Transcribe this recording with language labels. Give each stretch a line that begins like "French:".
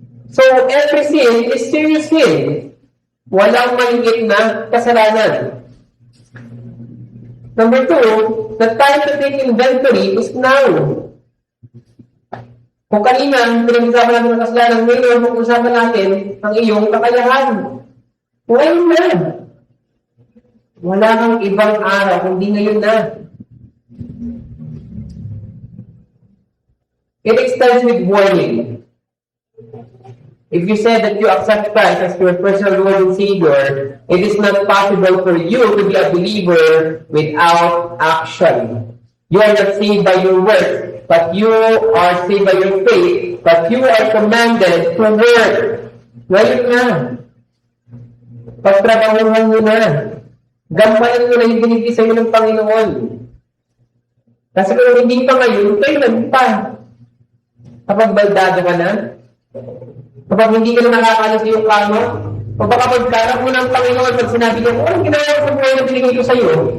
English: So, every sin is serious sin. Walang maliit na kasalanan. Number 2, the time to take inventory is now.
Filipino: Kung kanina, pinag-usapan natin ng kasalanan, ngayon, pag-usapan natin ang iyong kakayahan. Ngayon na. Wala kang ibang araw, kundi ngayon na.
English: It extends with warning. If you say that you accept Christ as your personal Lord and Savior, it is not possible for you to be a believer without action. You are not saved by your works, but you are saved by your faith, but you are commanded to work.
Filipino: Ngayon na. Pagtrabahuhan mo na. Gampanan mo na yung binigay sa'yo ng Panginoon. Kasi kung hindi pa ngayon, kailan pa? Kapag baldado ka na, kapag hindi ka na nakakalas yung kama, o baka pagkarap mo ng Panginoon pag sinabi niya, anong ginawa ko po na binigay ko sa'yo?